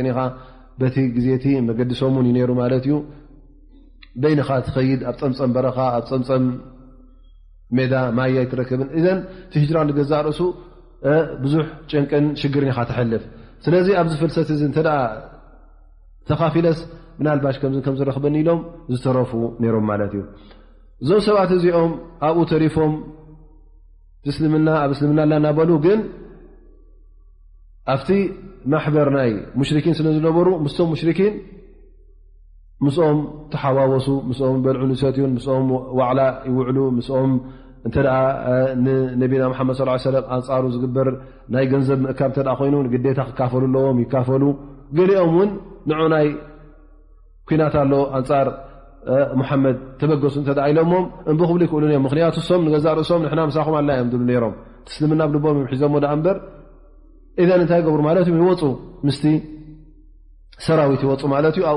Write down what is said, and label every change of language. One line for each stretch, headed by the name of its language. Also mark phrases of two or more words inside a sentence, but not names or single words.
Tigrinya: ኢኻ በቲ ግዜቲ መገዲሶምን እዩ ነይሩ ማለት እዩ በይንኻ ትኸይድ ኣብ ፀምፀም በረኻ ኣብ ፀምፀም ሜዳ ማያ ይትረክብን እዘን እቲ ህጅራ ንገዛእ ርእሱ ብዙሕ ጭንቅን ሽግርን ኢኻ ትሕልፍ ስለዚ ኣብዚ ፍልሰት እዚ እንተ ደኣ ተኻፊለስ ምናልባሽ ከም ዝረኽበኒ ኢሎም ዝተረፉ ነይሮም ማለት እዩ እዞም ሰባት እዚኦም ኣብኡ ተሪፎም እስልምና ኣብ እስልምና እናበሉ ግን ኣብቲ ማሕበር ናይ ሙሽሪኪን ስለ ዝነበሩ ምስቶም ሙሽሪኪን ምስኦም ተሓዋወሱ ምስኦም በልዑ ንሰትዮን ምስኦም ዋዕላ ይውዕሉ ምስኦም እንተ ደኣ ንነቢና መሓመድ
Arabic: صلى اه عليه وسلم
Tigrinya: ኣንፃሩ ዝግበር ናይ ገንዘብ ምእካብ እንተ ኮይኑ ግዴታ ክካፈሉ ኣለዎም ይካፈሉ ገሊኦም እውን ንዑ ናይ ኩናት ኣሎ ኣንፃር ሙሐመድ ተበገሱ እንተ ኢሎሞም እንብክብሉ ይክእሉ እዮም ምክንያቱ ሶም ንገዛእ ርእሶም ንሕና ምሳኹም ኣላ እዮም ድብሉ ነይሮም ትስልምና ብልቦም ሒዞሞ ዳ እምበር ኢዘን እንታይ ገብሩ ማለት እዩ ይወፁ ምስቲ ሰራዊት ይወፁ ማለት እዩ ኣብኡ